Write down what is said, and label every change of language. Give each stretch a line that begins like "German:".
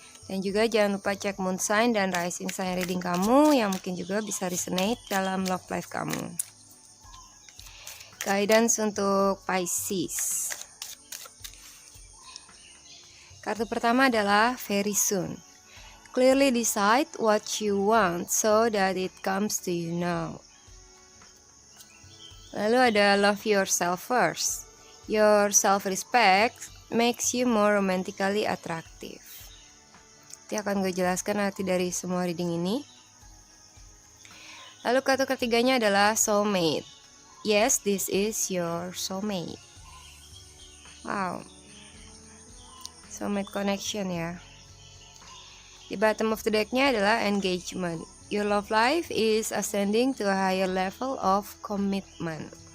Indonesian: Dan juga jangan lupa cek Moon Sign dan Rising Sign reading kamu yang mungkin juga bisa resonate dalam love life kamu. Guidance untuk Pisces. Kartu pertama adalah Very Soon.
English: Clearly decide what you want so that it comes to you now.
Indonesian: Lalu ada
English: Love Yourself First. Your self-respect makes you more romantically attractive.
Indonesian: Nanti akan gue jelaskan arti dari semua reading ini. Lalu kartu ketiganya adalah Soulmate.
English: Yes, this is your soulmate. Wow. Soulmate connection ya.
Indonesian: Di
English: bottom of the decknya
Indonesian: adalah Engagement.
English: Your love life is ascending to a higher level of commitment.